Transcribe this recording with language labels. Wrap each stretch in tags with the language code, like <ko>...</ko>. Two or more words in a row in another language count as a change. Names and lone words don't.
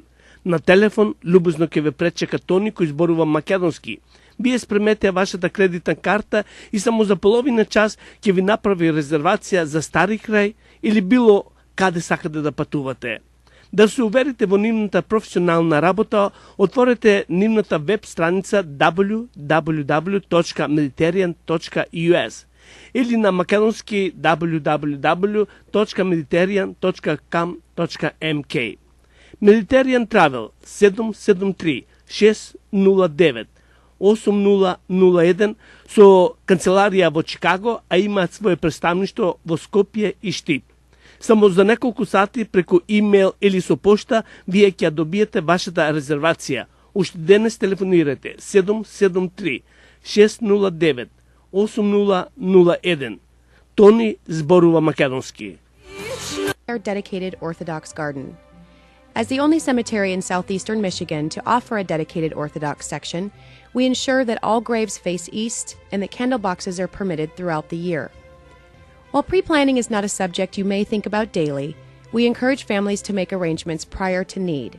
<mk>На телефон любезно ќе ве пречека Тони кој зборува македонски. Вие спремете вашата кредитна карта и само за половина час ќе ви направи резервација за Стари крај или било каде сакате да патувате. Да се уверите во нивната професионална работа, отворете нивната веб страница www.mediterranean.us или на македонски www.mediterranean.com.mk. Mediterranean Travel 773 609 8001 со канцеларија во Чикаго, а имаат свое представништво во Скопје и Штип. Само за неколку сати преку имейл или со пошта вие ќе добиете вашата резервација. Уште денес телефонирате 773 609 8001. Тони зборува македонски.</mk> <en>Our dedicated Orthodox garden. As the only cemetery in southeastern Michigan to offer a dedicated Orthodox section, we ensure that all graves face east and that candle boxes are permitted throughout the year. While pre-planning is not a subject you may think about daily, we encourage families to make arrangements prior to need.</en>